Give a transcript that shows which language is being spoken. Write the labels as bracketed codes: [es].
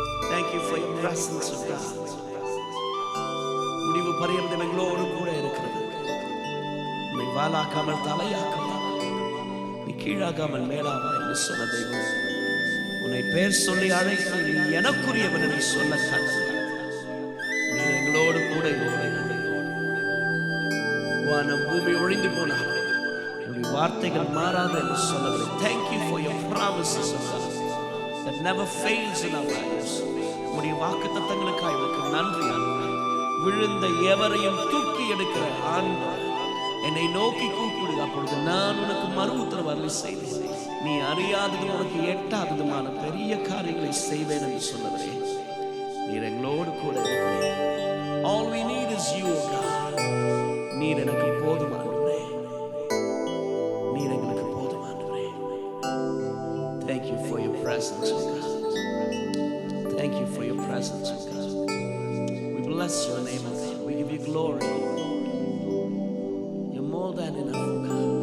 [en] Thank you for your presence, O God. [ta] முடிவு பரியந்தம் எங்களோடு கூட இருக்கிறது. உன்னை வாலாக்காமல் தலையாக்காமல், நீ கீழாகாமல் மேலாவா என்று சொன்ன தெய்வம், உன்னை பேர் சொல்லி அழைத்து நீ எனக்குரியவன் என்று சொன்ன கர்த்தர், நீ எங்களோடு கூட இருக்கிறது. வானம் பூமி ஒழிந்து போனார், உன்னுடைய வார்த்தைகள் மாறாது என்று சொன்னவரே. [en] Thank you for your promises, O God, that never fails in our lives. [ta] உன்னுடைய வாக்குத்தத்தங்களுக்காக உனக்கு நன்றி. விழுந்த எவரையும் தூக்கி எடுக்கிற ஆண்டவர், என்னை நோக்கி கூப்பிடு, அப்பொழுது நான் உனக்கு மறு உத்தரவு அருளி செய்வேன். நீ அறியாததும் உனக்கு எட்டாததுமான பெரிய காரியங்களை செய்வேன் என்று சொன்னவரே, நீர் எங்களோடு கூட இருக்கிறீர். [en] All we need is you, O God. [ta] நீர் எனக்கு போதுமானவரே, நீர் எங்களுக்கு போதுமானவரே. [en] Thank you for your presence, O God. Thank you for your presence, O God. We bless your name, O God. We give you glory. You're more than enough, O God.